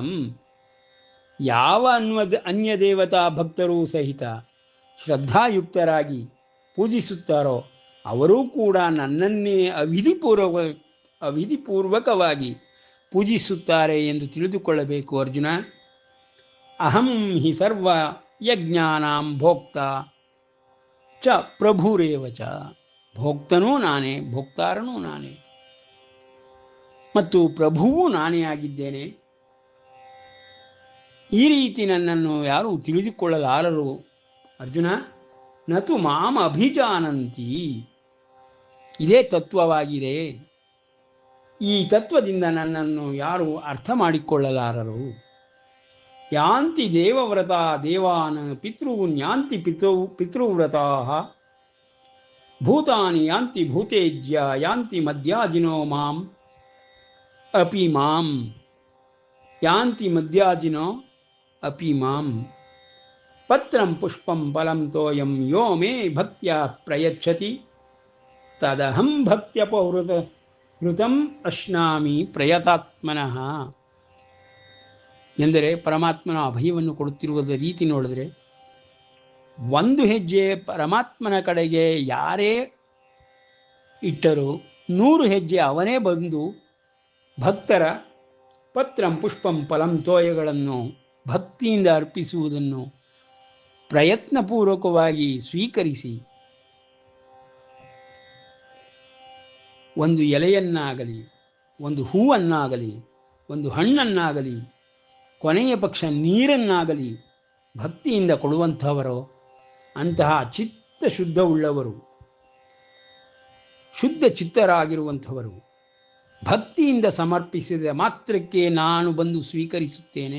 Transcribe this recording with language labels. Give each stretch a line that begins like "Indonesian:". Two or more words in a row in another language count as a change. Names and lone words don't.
Kannada: ಯಾವ ಅನ್ಯ ದೇವತಾ ಭಕ್ತರೂ ಸಹಿತ ಶ್ರದ್ಧಾಯುಕ್ತರಾಗಿ ಪೂಜಿಸುತ್ತಾರೋ ಅವರೂ ಕೂಡ ನನ್ನನ್ನೇ ಅವಿಧಿಪೂರ್ವಕವಾಗಿ ಪೂಜಿಸುತ್ತಾರೆ ಎಂದು ತಿಳಿದುಕೊಳ್ಳಬೇಕು ಅರ್ಜುನ.
Sanskrit: ಅಹಂ ಹಿ ಸರ್ವ ಯಜ್ಞಾನಾಂ ಭೋಕ್ತ ಚ ಪ್ರಭುರೇವ ಚ.
Kannada: ಭೋಕ್ತನೂ ನಾನೇ, ಭೋಕ್ತಾರನೂ ನಾನೇ. ಮತ್ತು ಪ್ರಭುವೂ ನಾನೇ ಆಗಿದ್ದೇನೆ. ಈ ರೀತಿ ನನ್ನನ್ನು ಯಾರೂ ತಿಳಿದುಕೊಳ್ಳಲಾರರು.
Sanskrit: ಅರ್ಜುನ, ನತು ಮಾಂ ಅಭಿಜಾನಂತಿ.
Kannada: ಇದೇ ತತ್ವವಾಗಿದೆ. ಈ ತತ್ವದಿಂದ ನನ್ನನ್ನು ಯಾರು ಅರ್ಥ ಮಾಡಿಕೊಳ್ಳಲಾರರು.
Sanskrit: ಯಾಂತಿ ದೇವವ್ರತ ದೇವಾನ್ ಪಿತೃನ್ ಯಾಂತಿ ಪಿತೃವ್ರತಾ ಭೂತಾನಿ ಯಾಂತಿ ಭೂತೇಜ್ಯ ಯಾಂತಿ ಮದ್ಯಾಜಿನೋ ಮಾಂ ಅಪಿ ಮಾಂ ಯಾಂತಿ ಮದ್ಯಾಜಿನೋ ಅಪಿ ಮಾಂ ಪತ್ರಂ ಪುಷ್ಪಂ ಫಲಂ ತೋಯಂ ಯೋ ಮೇ ಭಕ್ತ್ಯ ಪ್ರಯಚ್ಛತಿ ತದಹಂ ಭಕ್ತ್ಯಪಹೃತಂ ಅಶ್ನಾಮಿ ಪ್ರಯತಾತ್ಮನಃ.
Kannada: ಎಂದರೆ ಪರಮಾತ್ಮನ ಅಭಯವನ್ನು ಕೊಡುತ್ತಿರುವುದರ ರೀತಿ ನೋಡಿದ್ರೆ, ಒಂದು ಹೆಜ್ಜೆ ಪರಮಾತ್ಮನ ಕಡೆಗೆ ಯಾರೇ ಇಟ್ಟರೂ 100 ಹೆಜ್ಜೆ ಅವನೇ ಬಂದು ಭಕ್ತರ
Sanskrit: ಪತ್ರಂ ಪುಷ್ಪಂ ಫಲಂ
Kannada: ತೋಯಗಳನ್ನು ಭಕ್ತಿಯಿಂದ ಅರ್ಪಿಸುವುದನ್ನು ಪ್ರಯತ್ನಪೂರ್ವಕವಾಗಿ ಸ್ವೀಕರಿಸಿ, ಒಂದು ಎಲೆಯನ್ನಾಗಲಿ, ಒಂದು ಹೂವನ್ನಾಗಲಿ, ಒಂದು ಹಣ್ಣನ್ನಾಗಲಿ, ಕೊನೆಯ ಪಕ್ಷ ನೀರನ್ನಾಗಲಿ ಭಕ್ತಿಯಿಂದ ಕೊಡುವಂಥವರು, ಅಂತಹ ಚಿತ್ತ ಶುದ್ಧವುಳ್ಳವರು, ಶುದ್ಧ ಚಿತ್ತರಾಗಿರುವಂಥವರು ಭಕ್ತಿಯಿಂದ ಸಮರ್ಪಿಸಿದ ಮಾತ್ರಕ್ಕೆ ನಾನು ಬಂದು ಸ್ವೀಕರಿಸುತ್ತೇನೆ.